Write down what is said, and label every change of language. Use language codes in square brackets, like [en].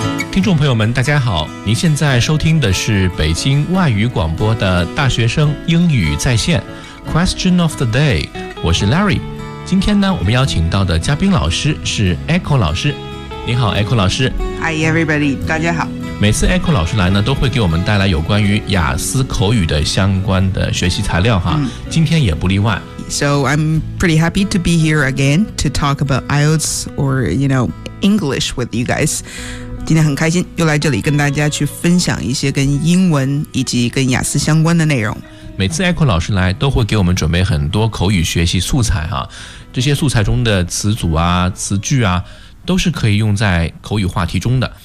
[zh] 听众朋友们大家好，您现在收听的是北京外语广播的大学生英语在线 Question of the day， 我是 Larry。今天呢，我们邀请到的嘉宾老师是 Echo 老师。你好 Echo 老师。 [en] Hi everybody，大家好。 [zh] 每次 Echo 老师来呢，都会给我们带来有关于雅思口语的相关的学习材料哈，今天也不例外。 [en] So I'm pretty happy to be here again to talk about IELTS or you know English with you guys。 [zh] 今天很开心又来这里跟大家去分享一些跟英文以及跟雅思相关的内容。每次 Echo 老师来都会给我们准备很多口语学习素材啊，这些素材中的词组啊、词句啊都是可以用在口语话题中的。